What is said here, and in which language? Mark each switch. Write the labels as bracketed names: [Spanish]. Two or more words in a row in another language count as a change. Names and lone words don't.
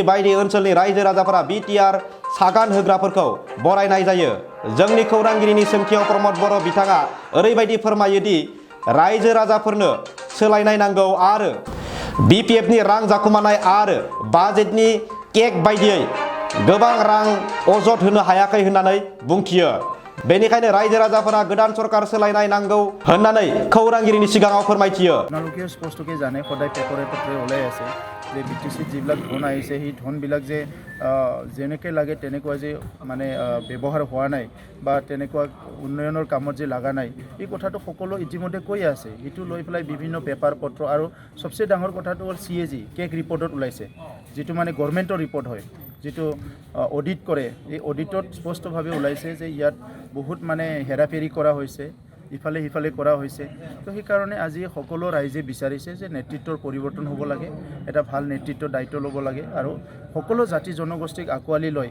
[Bodo] बायदि ओनसोलनि रायजो राजाफोरा BTR सागान होग्राफोरखौ बरायनाय जायो जोंनि खौरांगिरिनि सोंथियाव प्रमद बर' बिथाङा ओरैबायदि फोरमायो दि रायजो राजाफोरनो सोलायनाय नांगौ आरो BPF-नि रां जाखुमानाय आरो बाजेटनि केक बायदियै गोबां रां अजद होनो हायाखै होननानै बुंथियो बेनिखायनो रायजो राजाफोरा गोदान सरकार सोलायनाय नांगौ होननानै खौरांगिरिनि सिगाङाव फोरमायथियो [Assamese] আপোনালোকে স্পষ্টকৈ জানে সদায় পেপৰে পত্ৰে ওলাই আছে যে BTC যিবিলাক ধন আহিছে সেই ধনবিলাক যে যেনেকৈ লাগে তেনেকুৱা যে মানে ব্যৱহাৰ হোৱা নাই বা তেনেকুৱা উন্নয়নৰ কামত যে লগা নাই এই কথাটো সকলো ইতিমধ্যে কৈ আছে এইটো লৈ পেলাই বিভিন্ন পেপাৰ পত্ৰ আৰু সবচে ডাঙৰ কথাটো হ'ল CAG কেক ৰিপৰ্টত ওলাইছে যিটো মানে [English] government-or report [Assamese] হয় যিটো অডিট কৰে এই অডিটত স্পষ্টভাৱে ওলাইছে যে ইয়াত বহুত মানে হেৰাফেৰি কৰা হৈছে ইফালে সিফালে কৰা হৈছে তো সেইকাৰণে আজি সকলো ৰাইজে বিচাৰিছে যে নেতৃত্বৰ পৰিৱৰ্তন হ'ব লাগে এটা ভাল নেতৃত্বৰ দায়িত্ব ল'ব লাগে আৰু সকলো জাতি জনগোষ্ঠীক আঁকোৱালি লৈ